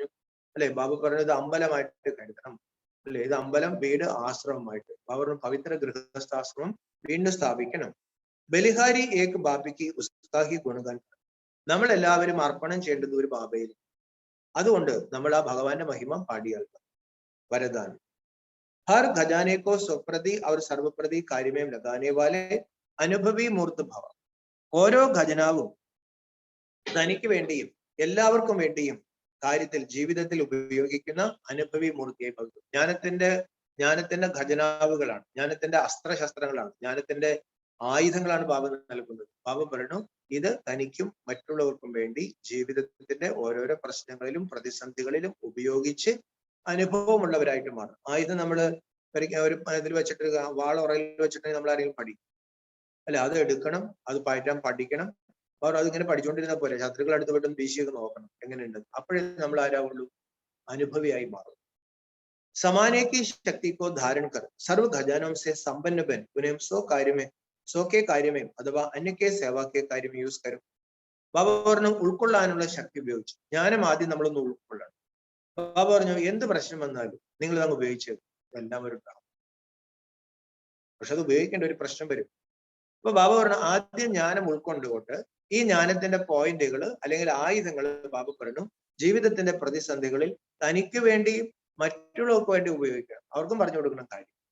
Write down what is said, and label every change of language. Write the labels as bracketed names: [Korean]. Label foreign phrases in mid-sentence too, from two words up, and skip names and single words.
[Malayalam] അല്ലെ, ബാബ പറഞ്ഞത് അമ്പലമായിട്ട് കരുതണം. അല്ലെ, ഇത് അമ്പലം, വീട്, ആശ്രമമായിട്ട്. ബാബ പവിത്ര ഗൃഹസ്ഥാശ്രമം വീണ്ടും സ്ഥാപിക്കണം. [Hindi] बलिहारी एक [Malayalam] ബാബയ്ക്ക് [Hindi] उस्ताही गुणगान. [Malayalam] നമ്മൾ എല്ലാവരും അർപ്പണം ചെയ്യേണ്ടത് ഒരു ബാബയിൽ. അതുകൊണ്ട് നമ്മൾ ആ ഭഗവാന്റെ മഹിമ പാടിയാൽക്കാം. [Hindi] वरदान। हर खजाने को स्वप्रति और सर्वप्रति कार्य में लगाने वाले अनुभवी मूर्त भव. [Malayalam] ഓരോ ഖജനാവും തനിക്ക് വേണ്ടിയും എല്ലാവർക്കും വേണ്ടിയും കാര്യത്തിൽ ജീവിതത്തിൽ ഉപയോഗിക്കുന്ന അനുഭവി മൂർത്തിയായി ഭവിക്കും. ജ്ഞാനത്തിന്റെ ഖജനാവുകളാണ്, ജ്ഞാനത്തിന്റെ അസ്ത്രശസ്ത്രങ്ങളാണ്, ജ്ഞാനത്തിന്റെ ആയുധങ്ങളാണ് ബാബ നൽകുന്നത്. ബാബ പറഞ്ഞു ഇത് തനിക്കും മറ്റുള്ളവർക്കും വേണ്ടി ജീവിതത്തിന്റെ ഓരോരോ പ്രശ്നങ്ങളിലും പ്രതിസന്ധികളിലും ഉപയോഗിച്ച് അനുഭവമുള്ളവരായിട്ട് മാറും. ആയുധം നമ്മള് ഒരു ഇതിൽ വെച്ചിട്ട് വാൾ ഉറയിൽ വെച്ചിട്ട് നമ്മൾ ആരെങ്കിലും പഠിക്കും അല്ല, അത് എടുക്കണം, അത് പയറ്റാൻ പഠിക്കണം. അവർ അതിങ്ങനെ പഠിച്ചുകൊണ്ടിരുന്ന പോലെ ശത്രുക്കൾ അടുത്ത് വിട്ടും വീശിയൊക്കെ നോക്കണം എങ്ങനെയുണ്ട്. അപ്പോഴേ നമ്മൾ ആരാവുള്ളൂ, അനുഭവിയായി മാറും. [Hindi] समाने की शक्ति को धारण कर सर्व खजानों से संपन्न बन उन्हें सो के कार्य में अथवा अन्य के सेवा के कार्य में യൂസ് കരും. [Malayalam] ബാബ പറഞ്ഞു ഉൾക്കൊള്ളാനുള്ള ശക്തി ഉപയോഗിച്ചു. ജ്ഞാനം ആദ്യം നമ്മളൊന്ന് ഉൾക്കൊള്ളണം. ബാബ പറഞ്ഞു എന്ത് പ്രശ്നം വന്നാലും നിങ്ങൾ അങ്ങ് ഉപയോഗിച്ചത് എല്ലാവരും ഉണ്ടാവും, പക്ഷെ അത് ഉപയോഗിക്കേണ്ട ഒരു പ്രശ്നം വരും. അപ്പൊ ബാബ പറഞ്ഞു ആദ്യം ജ്ഞാനം ഉൾക്കൊണ്ടുകൊണ്ട് ഈ ജ്ഞാനത്തിന്റെ പോയിന്റുകൾ അല്ലെങ്കിൽ ആയുധങ്ങൾ ബാബ പറഞ്ഞു ജീവിതത്തിന്റെ പ്രതിസന്ധികളിൽ തനിക്ക് വേണ്ടിയും മറ്റുള്ളവർക്ക് വേണ്ടി ഉപയോഗിക്കണം, അവർക്കും പറഞ്ഞു കൊടുക്കണം കാര്യം.